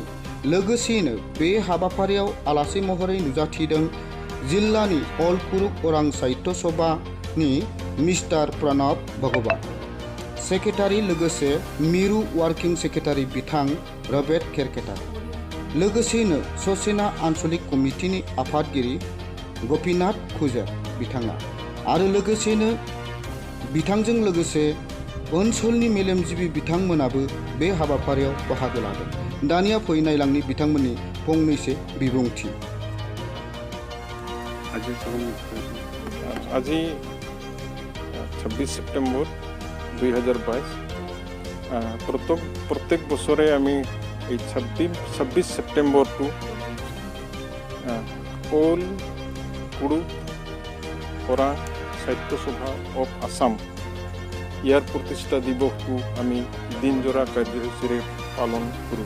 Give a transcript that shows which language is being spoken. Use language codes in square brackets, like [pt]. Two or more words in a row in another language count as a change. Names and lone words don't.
[brx] लोगोसेयैनो बे हाबाफारियाव आलासि महरै नुजाथिदों जिल्लानि अल कुरुक अरां साहित्य सभानि मिस्टार प्रणब भगवान, सेक्रेटारि लोगोसे मिरु [en] working secretary [brx] बिथां रबेट केरकेटार, लोगोसेयैनो ससेना आन्चलिक कमिटिनि आफादगिरि गपिनाथ खुजेर बिथाङा आरो लोगोसेयैनो बिथांजों लोगोसे ओनसोलनि मेलेमजिबि बिथांमोनाबो बे हाबाफारियाव बाहागो लादों। दानिया फै नायलांनि बिथांमोननि फंनैसो बिबुंथि। [as] আজি 26 সেপ্টেম্বর 2022 প্রত্যেক বছরে আমি এই 26 সেপ্টেম্বরটো অল কুৰুক অৰাং সাহিত্য সভা অফ আসাম ইয়াৰ প্ৰতিষ্ঠা দিৱসটো আমি দিনজোৰা কাৰ্যসূচীৰে পালন কৰোঁ।